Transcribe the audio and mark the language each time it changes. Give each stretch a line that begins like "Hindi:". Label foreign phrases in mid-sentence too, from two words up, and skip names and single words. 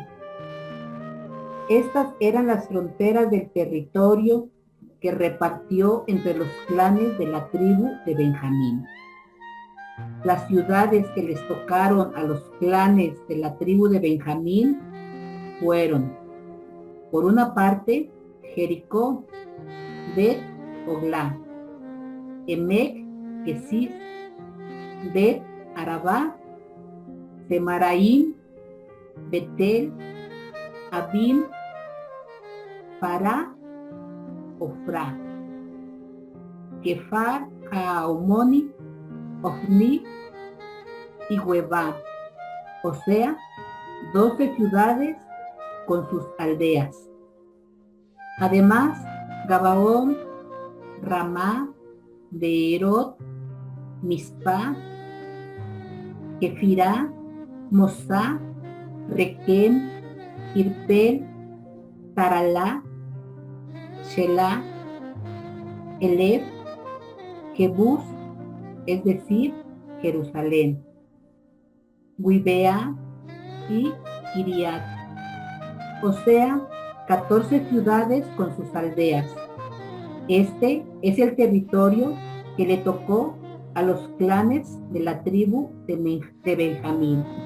Spanish: Estas eran las fronteras del territorio que repartió entre los clanes de la tribu de Benjamín. Las ciudades que les tocaron a los clanes de la tribu de Benjamín fueron, por una parte, Jericó, Bet Oglá, Emec, Kesis, Bet Arabá, Semaraim, Betel, Abim, Pará, Ofrá, Kefar, Jaomoni, Ofni y Huevá, o sea, 12 ciudades con sus aldeas. Además, Gabaón, Ramá, Beerot, Mizpá, Kefirá, Mosá, Requem, Irpel, Taralá, Shelah, Elef, Jebús, es decir, Jerusalén, Guibea y Kiriat, o sea, 14 ciudades con sus aldeas. Este es el territorio que le tocó a los clanes de la tribu de Benjamín.